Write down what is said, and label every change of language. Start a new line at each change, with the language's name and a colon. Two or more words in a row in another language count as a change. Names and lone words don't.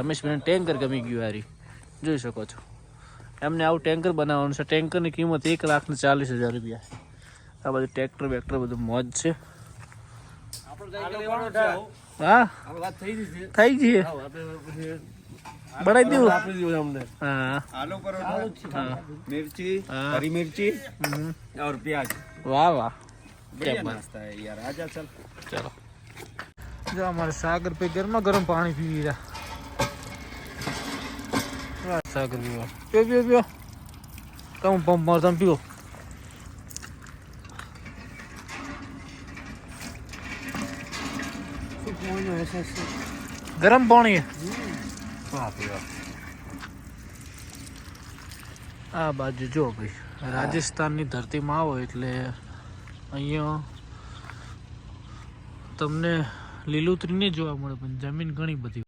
Gujarati: અમારા રમેશભાઈને ટેન્કર ગમી ગયું હારી, જોઈ શકો છો. એમને આવું ટેન્કર બનાવવાનું છે. ટેન્કરની કિંમત 1,40,000 રૂપિયા. આ બધું ટ્રેક્ટર બેક્ટર બધું મોજ છે. હા થઈ ગઈ બનાવી દેવું. હા
Hindi: आलू परोठा, मिर्ची, हरी मिर्ची और प्याज.
Gujarati: વાહ વાહ
Hindi: बढ़िया नाश्ता है यार. आजा चल.
Gujarati: ચલો જો અમારે સાગર ભાઈ ગરમા ગરમ પાણી પીવી રહ્યા. સાગર પીવા પીઓ પીઓ પીઓ તમે પંપ મારો તમે પીવો. ગરમ પાણી આ બાજુ જો ભાઈ રાજસ્થાનની ધરતીમાં આવો એટલે અહીંયા તમને લીલોતરી નહીં જોવા મળે પણ જમીન ઘણી બધી.